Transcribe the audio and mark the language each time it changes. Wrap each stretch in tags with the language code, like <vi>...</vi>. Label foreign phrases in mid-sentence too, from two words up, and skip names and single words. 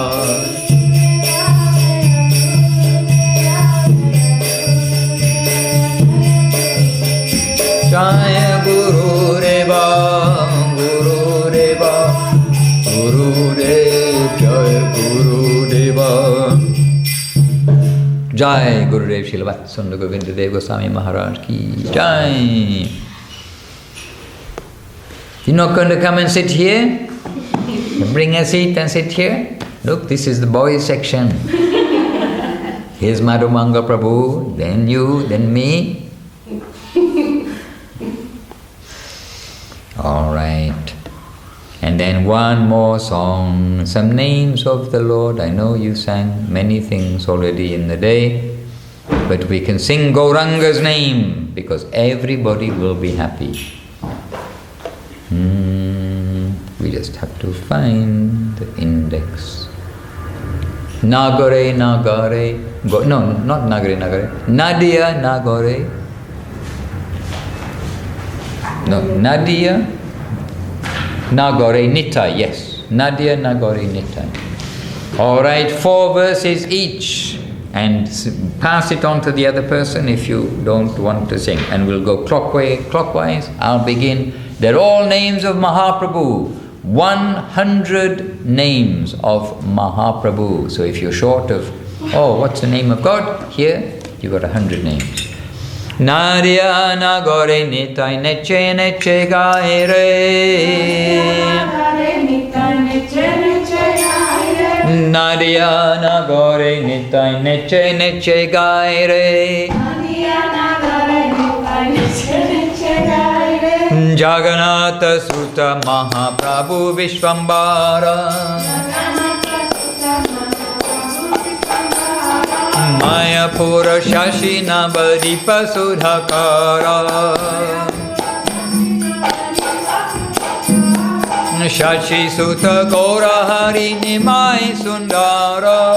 <sa>जय गुरु देव गुरु देव गुरु देव जय गुरु देव जय गुरुदेव श्रील भक्तिसिनोद गोविन्द देव गोस्वामी महाराज की जय.</sa> <en>You're not going to come and sit here? Bring a seat and sit here? Look, this is the boys section. Here's Madhumanga Prabhu, then you, then me. All right. And then one more song, some names of the Lord. I know you sang many things already in the day, but we can sing Gauranga's name because everybody will be happy. We just have to find the index. Nagare, Nagare, no, not Nagare, Nagare. Nadia, Nagare. No, Nadia. Nagore Nitai, yes. Nadia Nagore Nitai. All right, 4 verses each. And pass it on to the other person if you don't want to sing. And we'll go clockwise. I'll begin. They're all names of Mahaprabhu. 100 names of Mahaprabhu. So if you're short of, what's the name of God? Here, you got 100 names.</en> <bn>নদীয়া নগরে নিতাই নেচে নেচে গাইরে নদীয়া নগরে নিতাই নেচে নেচে গাইরে জগন্নাথ সুত মহাপ্রভু বিশ্বম্ভর মায়াপুর শশীনা বদীপ সুধাকর শশী সুত্ত গোরা হরি নিমাই সুন্দর</bn>